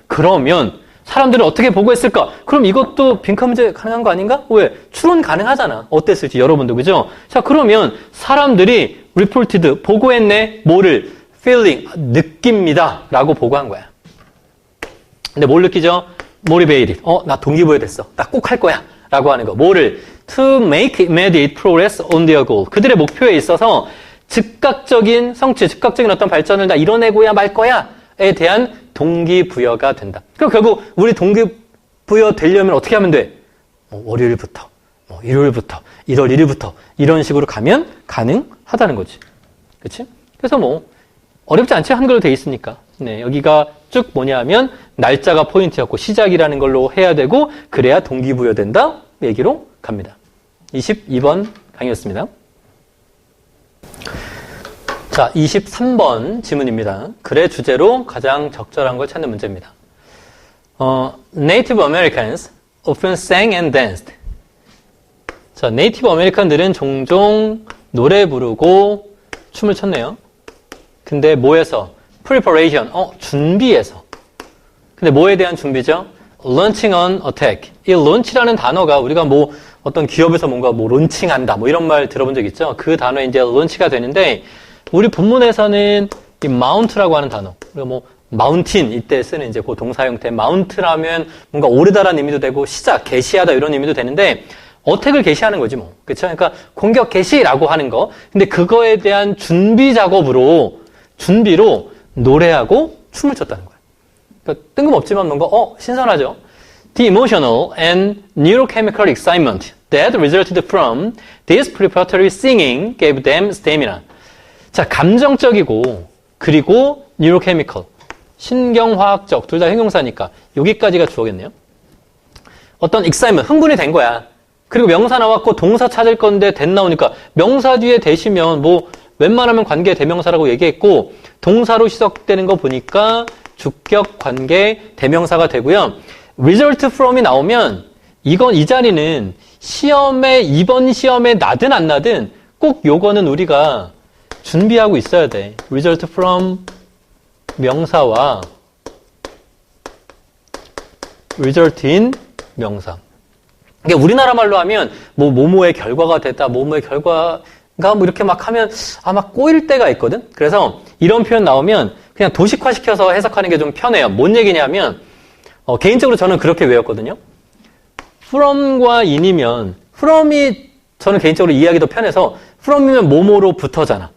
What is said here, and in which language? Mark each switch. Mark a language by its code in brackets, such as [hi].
[ko] 그러면 사람들은 어떻게 보고했을까? 그럼 이것도 빈칸 문제 가능한 거 아닌가? 왜? 추론 가능하잖아. 어땠을지 여러분도 그죠? 자, 그러면 사람들이 reported 보고했네. 뭐를? feeling 느낍니다. 라고 보고한 거야. 근데 뭘 느끼죠? motivated 나 동기부여됐어. 나 꼭 할 거야. 라고 하는 거. 뭐를? [en] to make immediate progress on their goal. [ko] 그들의 목표에 있어서 즉각적인 성취, 즉각적인 어떤 발전을 나 이뤄내고야 말 거야에 대한 동기부여가 된다. 그럼 결국 우리 동기부여 되려면 어떻게 하면 돼? 월요일부터, 일요일부터, 1월 1일부터 이런 식으로 가면 가능하다는 거지. 그치? 그래서 어렵지 않지? 한글로 돼 있으니까. 네, 여기가 쭉 뭐냐면 날짜가 포인트였고 시작이라는 걸로 해야 되고 그래야 동기부여 된다 얘기로 갑니다. 22번 강의였습니다. 자, 23번 지문입니다. 글의 주제로 가장 적절한 걸 찾는 문제입니다. [en] Native Americans often sang and danced. [ko] 자, 네이티브 아메리칸들은 종종 노래 부르고 춤을 췄네요. 근데 뭐에서? Preparation, 준비해서. 근데 뭐에 대한 준비죠? [en] Launching an attack. [ko] 이 launch라는 단어가 우리가 어떤 기업에서 뭔가 론칭한다 이런 말 들어본 적 있죠? 그 단어에 이제 launch가 되는데 우리 본문에서는 이 mount라고 하는 단어, 그리고 mountain 이때 쓰는 이제 그 동사 형태 mount라면 뭔가 오르다라는 의미도 되고 시작, 개시하다 이런 의미도 되는데 어택을 개시하는 거지 그렇죠? 그러니까 공격 개시라고 하는 거. 근데 그거에 대한 준비 작업으로 준비로 노래하고 춤을 췄다는 거야. 그러니까 뜬금없지만 뭔가 신선하죠. [en] The emotional and neurochemical excitement that resulted from this preparatory singing gave them stamina. [ko] 자, 감정적이고 그리고 neurochemical, 신경화학적, 둘 다 형용사니까 여기까지가 주어겠네요. 어떤 excitement, 흥분이 된 거야. 그리고 명사 나왔고 동사 찾을 건데 that 나오니까 명사 뒤에 대시면 웬만하면 관계 대명사라고 얘기했고 동사로 시작되는 거 보니까 주격 관계 대명사가 되고요. result from이 나오면 이 자리는 이번 시험에 나든 안 나든 꼭 요거는 우리가 준비하고 있어야 돼. result from 명사와 result in 명사. 그러니까 우리나라 말로 하면 뭐뭐의 결과가 됐다, 뭐뭐의 결과가 이렇게 막 하면 아마 꼬일 때가 있거든. 그래서 이런 표현 나오면 그냥 도식화시켜서 해석하는 게 좀 편해요. 뭔 얘기냐면 개인적으로 저는 그렇게 외웠거든요. from과 in이면 from이 저는 개인적으로 이해하기 더 편해서 from이면 뭐뭐로부터잖아.